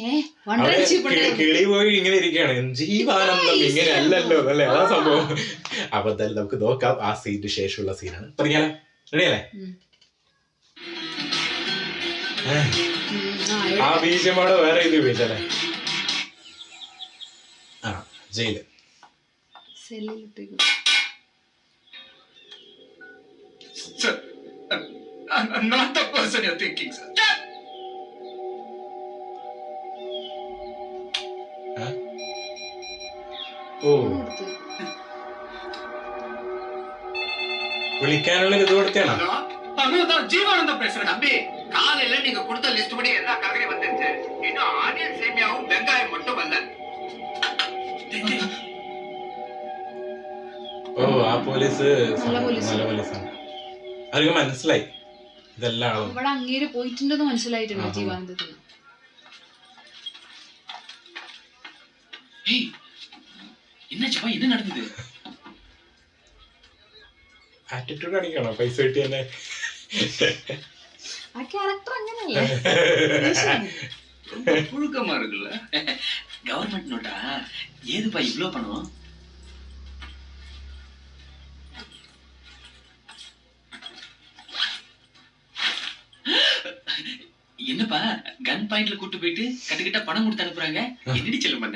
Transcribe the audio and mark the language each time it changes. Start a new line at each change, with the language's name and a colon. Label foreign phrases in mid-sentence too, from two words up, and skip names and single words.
Malayalam: കിളി പോയി ഇങ്ങനെ ഇരിക്കുകയാണ്, ജീവാനന്ദം ഇങ്ങനെ അല്ലല്ലോ അല്ലേ, അതാ സംഭവം. അപ്പൊ എന്തായാലും നമുക്ക് നോക്കാം ആ സീനിന് ശേഷമുള്ള സീനാണ്. പറഞ്ഞാലോ റെഡിയല്ലേ? ആ ബീജമാണ് വേറെ ഇത് ഉപയോഗിച്ചല്ലേ. ആ ജയില്
English: Sir, I'm not the person you're thinking, sir.
Malayalam: ഓ വിളിക്കാനുള്ള ഇത് കൊടുത്താണോ?
Tamil: ஜீவானந்தம் பேசுறேன் தம்பி. காலையில நீங்க கொடுத்த லிஸ்ட் படி எல்லா காய்கறியும் வந்துருச்சு. இன்னும் ஆனியன் சேமியாவும் வெங்காயம் மட்டும் வரல.
Malayalam: ഓ ആ പോലീസ് നല്ല പോലീസാണ്. അവർക്ക് മനസ്സിലായി ഇതെല്ലാം അവിടെ അങ്ങേര് പോയിട്ടുണ്ടെന്ന് മനസ്സിലായിട്ടുണ്ട് ജീവാനന്ദത്തിന്.
Tamil: എന്നുവെച്ചാ என்ன நடந்தது?
Malayalam: ആറ്റിറ്റ്യൂഡ് കാണിക്കണോ പൈസ കിട്ടി തന്നെ? ആ ക്യാരക്ടർ അങ്ങനെയല്ലേ,
Tamil: ரொம்ப புழுக்கமா இருக்குல்ல. கவர்மெண்ட் நோட்டா ஏதுப்பா இவ்ளோ பணம்? என்னப்பா கன் பாயிண்ட்ல கூட்டு போயிட்டு கட்டுக்கிட்ட பணம் கொடுத்து அனுப்புறாங்க, என்னடி செல்லம் பண்ண?